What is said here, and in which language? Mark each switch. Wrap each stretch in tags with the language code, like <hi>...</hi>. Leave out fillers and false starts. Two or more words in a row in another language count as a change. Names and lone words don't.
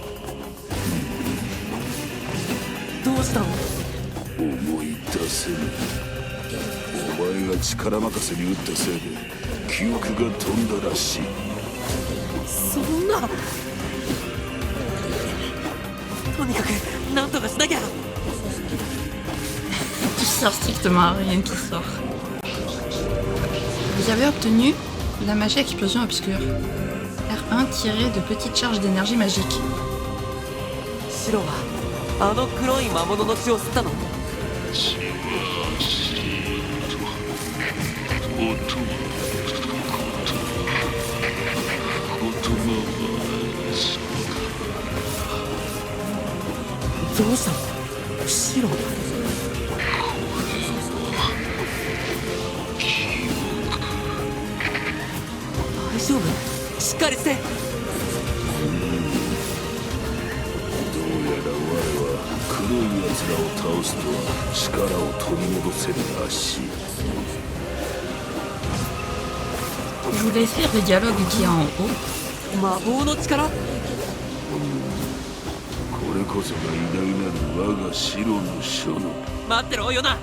<ja>どうしたの？思い出せぬ。お前が力任せに打ったせいで記憶が飛んだらしい。そんな。とにかく何とかしなきゃ。</ja> <fr>Qui sort strictement rien qui sort. Vous avez obtenu la magie explosion obscure. R1 tiré de petites charges d'énergie magique.</fr> <ja>シロはあの黒い魔物の血を吸ったの？どうしたの？シロ。大丈夫？しっかりして。どうやら我は黒い奴らを倒すとは力を取り戻せるらしい。</ja> <fr>Je vous laisse lire le dialogue qui est en haut.</fr> <ja>魔法の力？これこそが偉大なる我が白の書の。待ってろヨナ。</ja>